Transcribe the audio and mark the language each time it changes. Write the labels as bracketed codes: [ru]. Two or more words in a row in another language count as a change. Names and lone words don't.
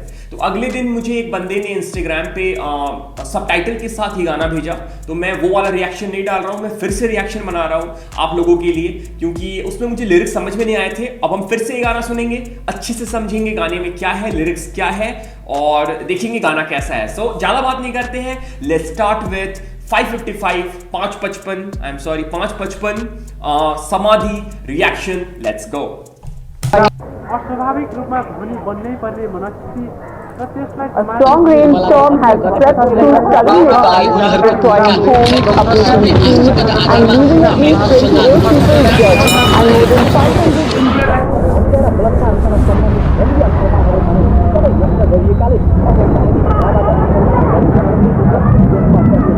[hi] तो अगले दिन मुझे एक बंदे ने इंस्टाग्राम पे सबटाइटल के साथ ही गाना भेजा, तो मैं वो वाला रिएक्शन नहीं डाल रहा हूँ, मैं फिर से रिएक्शन बना रहा हूँ आप लोगों के लिए, क्योंकि उसमें मुझे लिरिक्स समझ में नहीं आए थे। अब हम फिर से ये गाना सुनेंगे, अच्छे से समझेंगे गाने में क्या है, लिरिक्स क्या है, और देखेंगे गाना कैसा है। सो ज्यादा बात नहीं करते हैं, [en] let's start with [hi] 555 समाधि रिएक्शन। [en] let's go. [ne] अस्वाभाविक रूपमा ध्वनि बन्नै पर्ने मनस्थिति र त्यसलाई [en] A strong rainstorm has swept through southern Nepal, destroying homes, uprooting trees, and leaving at least 28 people dead, and more than 500